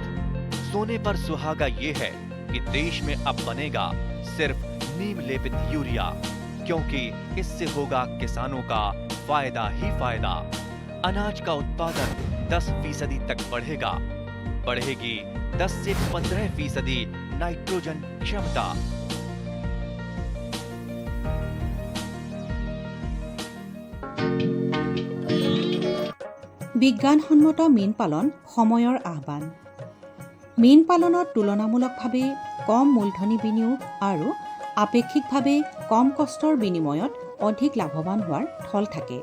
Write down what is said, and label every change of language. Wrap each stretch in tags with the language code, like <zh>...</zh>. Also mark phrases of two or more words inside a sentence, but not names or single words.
<hi>सोने पर सुहागा ये है कि देश में अब बनेगा सिर्फ नीम लेपित यूरिया, क्योंकि इससे होगा किसानों का फायदा ही फायदा। अनाज का उत्पादन 10% तक बढ़ेगा। बढ़ेगी 10 से 15% नाइट्रोजन क्षमता।</hi> <as>বিজ্ঞানসন্মত মীন পালন সময়ৰ আহ্বান। মীন পালনত তুলনামূলকভাৱে কম মূলধনী বিনিয়োগ আৰু আপেক্ষিকভাৱে কম কষ্টৰ বিনিময়ত অধিক লাভৱান হোৱাৰ থল থাকে।</as>